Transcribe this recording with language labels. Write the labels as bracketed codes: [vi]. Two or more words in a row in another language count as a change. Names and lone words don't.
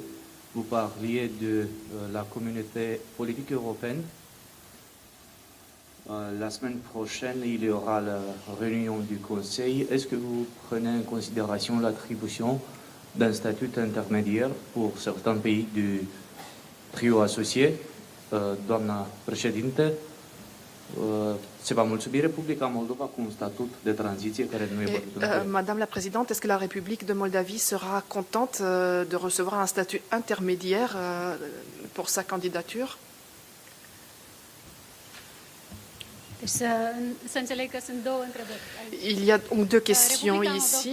[fr] Vous parliez de la communauté politique européenne. La semaine prochaine, il y aura la réunion du Conseil. Est-ce que vous prenez en considération l'attribution d'un statut intermédiaire pour certains pays du trio associé? [ro] Doamna președinte, se va mulțumi Republica Moldova cu un statut de tranziție care nu e văzut încă. [fr] Madame la Présidente, est-ce que la République de Moldavie sera contente de recevoir un statut intermédiaire pour sa candidature? Il y a donc deux questions ici.